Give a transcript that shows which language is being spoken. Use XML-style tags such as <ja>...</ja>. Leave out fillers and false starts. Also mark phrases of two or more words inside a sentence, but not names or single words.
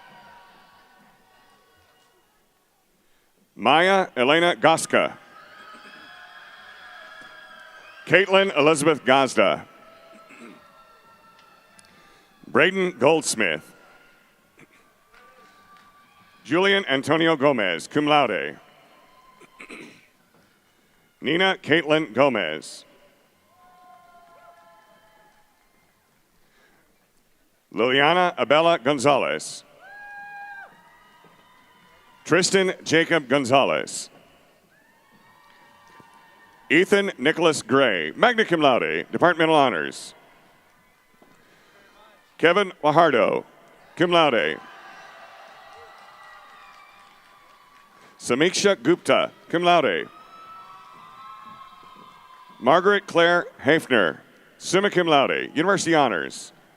<en>Maya Elena Goska. Caitlin Elizabeth Gazda. Braden Goldsmith. Julian Antonio Gomez,</en> <la>cum laude.</la> <en>Nina Caitlin Gomez. Liliana Abella Gonzalez. Tristan Jacob Gonzalez. Ethan Nicholas Gray,</en> <la>magna cum laude,</la> <en>Departmental Honors. Kevin Wahardo,</en> <la>cum laude.</la> <en>Samiksha Gupta,</en> <la>cum laude.</la> <en>Margaret Claire Hafner,</en> <la>summa cum laude,</la> <en>University Honors.</en>